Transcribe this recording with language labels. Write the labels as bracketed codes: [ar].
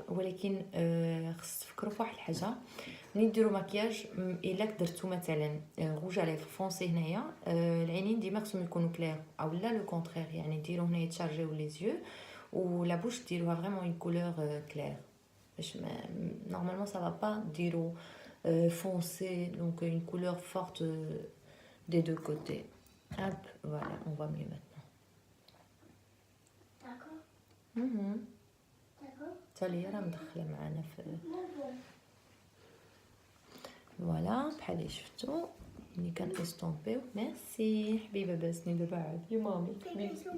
[ar] ولكن خص تفكروا فواحد الحاجه، ملي ديروا مكياج الا درتو مثلا روج على فونسي هنايا العينين ديما خصهم يكونوا كلير او لا لو كونترير، يعني ديروا هنايا تشارجيو لي زيو ولا بوش ديروها فريمون اون كولور كلير باش نورمالمون سا با با ديروا [fr] foncé, donc une couleur forte des deux côtés. Hop, voilà, on voit mieux maintenant. D'accord. D'accord. [ar] تالي راه مدخله معنا في فوالا بحال اللي شفتوا ملي كنستومبيو. ميرسي حبيبه باسني دابا عاد يا مامي حبيبي.